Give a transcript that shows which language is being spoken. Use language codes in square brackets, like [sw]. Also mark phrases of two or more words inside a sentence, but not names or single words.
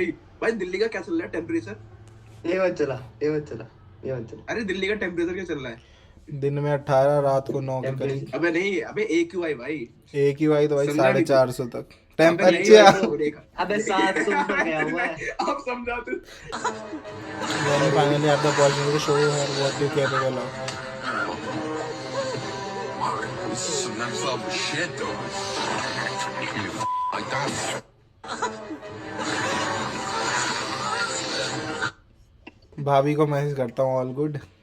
[hi] भाई दिल्ली का क्या चल रहा है टेम्परेचर? ये मत चला, ये मत चला, ये मत चला। अरे दिल्ली का टेम्परेचर क्या चल रहा है? दिन में 18, रात को 9 के करीब। अबे नहीं, अबे AQI भाई। AQI तो भाई समझा नहीं 450 तक। अबे नहीं टेम्परेचर भाई, वो देखा। अबे 700 ऊपर गया हुआ है। आप समझा तो। [en] Then you finally have the opportunity to show her what you're capable of. This is some next level shit though like that [hi] भाभी को मैसेज करता हूँ [en] all good.